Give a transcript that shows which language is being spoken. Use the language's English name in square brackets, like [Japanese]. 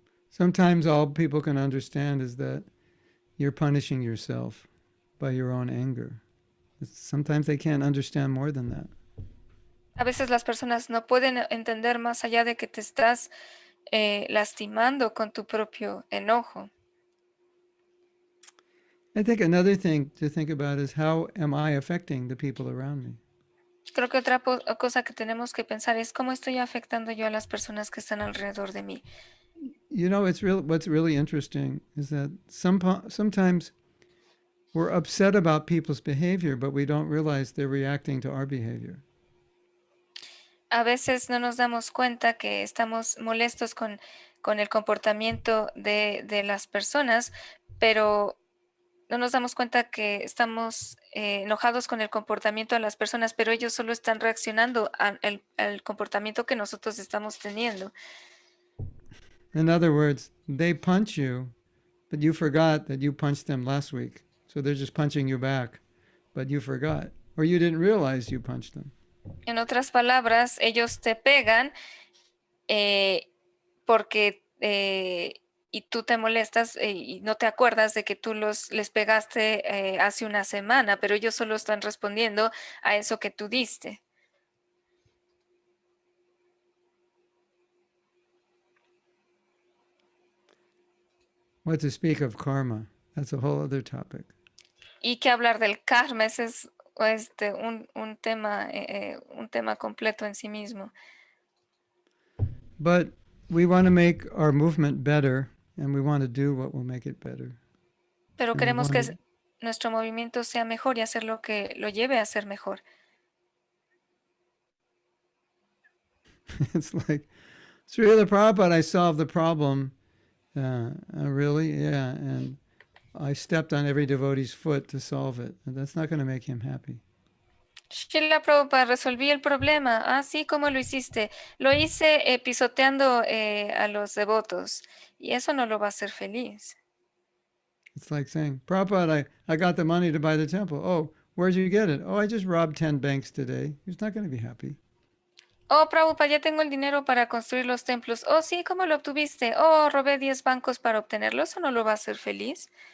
[English] Sometimes all people can understand is that you're punishing yourself by your own anger. Sometimes they can't understand more than that. [Spanish] A veces las personas no pueden entender más allá de que te estás lastimando con tu propio enojo. [English] I think another thing to think about is how am I affecting the people around me? [Spanish] Creo que otra cosa que tenemos que pensar es cómo estoy afectando yo a las personas que están alrededor de mí. [English] You know, what's really interesting is that sometimes we're upset about people's behavior, but we don't realize they're reacting to our behavior. [Spanish] A veces no nos damos cuenta que estamos molestos con el comportamiento de las personas, pero no nos damos cuenta que estamos enojados con el comportamiento de las personas, pero ellos solo están reaccionando al comportamiento que nosotros estamos teniendo. [English] In other words, they punch you, but you forgot that you punched them last week. So they're just punching you back, but you forgot, or you didn't realize you punched them. [Spanish] En otras palabras, ellos te pegan porque y tú te molestas y no te acuerdas de que tú les pegaste hace una semana, pero ellos solo están respondiendo a eso que tú diste. [English] What to speak of karma? That's a whole other topic. [Spanish] Y que hablar del karma, ese es un tema completo en sí mismo. [English] But we want to make our movement better, and we want to do what will make it better. [Spanish] Pero [English] And we [Spanish] queremos que [English] wanna- [Spanish] nuestro movimiento sea mejor y hacer lo que lo lleve a ser mejor. [English] It's like, Srila Prabhupada, I solved the problem. Really? Yeah. And I stepped on every devotee's foot to solve it. And that's not going to make him happy. [Spanish] Srila Prabhupada, resolví el problema. Ah, sí, ¿cómo lo hiciste? Lo hice pisoteando a los devotos. Y eso no lo va a hacer feliz. [English] It's like saying, Prabhupada, I got the money to buy the temple. Oh, where'd you get it? Oh, I just robbed 10 banks today. He's not going to be happy. [Spanish] Oh, Prabhupada, ya tengo el dinero para construir los templos. Oh, sí, ¿cómo lo obtuviste? Oh, robé 10 bancos para obtenerlo. Eso no lo va a hacer feliz.